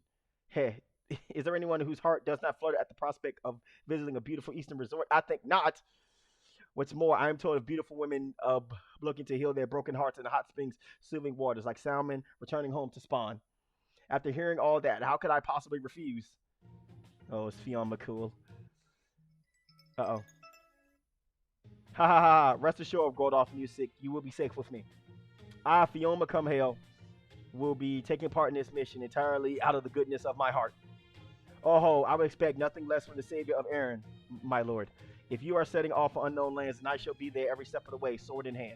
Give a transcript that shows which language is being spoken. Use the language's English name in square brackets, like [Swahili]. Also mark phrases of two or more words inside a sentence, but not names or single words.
[English] Hey, is there anyone whose heart does not flutter at the prospect of visiting a beautiful eastern resort? I think not. What's more, I am told of beautiful women looking to heal their broken hearts in the hot springs, soothing waters, like salmon returning home to spawn. After hearing all that, how could I possibly refuse? Oh, it's Fionn McCool. Uh-oh. Ha ha ha. Rest assured, Gordolf music, you will be safe with me. I, Fiona Cumhale, will be taking part in this mission entirely out of the goodness of my heart. Oh, I would expect nothing less from the savior of Erin, my lord. If you are setting off for unknown lands, then I shall be there every step of the way, sword in hand.